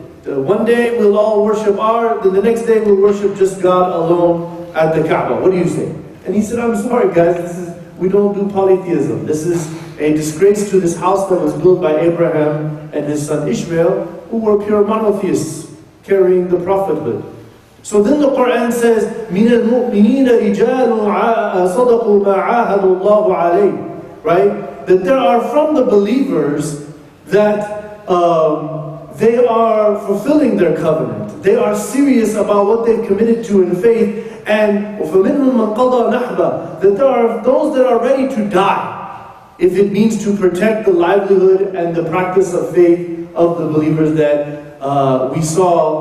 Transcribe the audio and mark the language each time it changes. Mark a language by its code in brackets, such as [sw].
[en] One day we'll all worship then the next day we'll worship just God alone at the Kaaba. What do you say? And he said, I'm sorry guys, we don't do polytheism. This is a disgrace to this house that was built by Abraham and his son Ishmael, who were pure monotheists, carrying the prophethood. So then the Quran says, [ar] مِنَ الْمُؤْمِنِينَ رِجَالٌ صَدَقُوا مَا عَاهَدُوا اللَّهُ عَلَيْهِ. [en] Right? That there are from the believers that they are fulfilling their covenant. They are serious about what they've committed to in faith. And [ar] وَفَمِنْهُمْ مَنْ قَضَى نَحْبًا, [en] that there are those that are ready to die if it means to protect the livelihood and the practice of faith of the believers that we saw.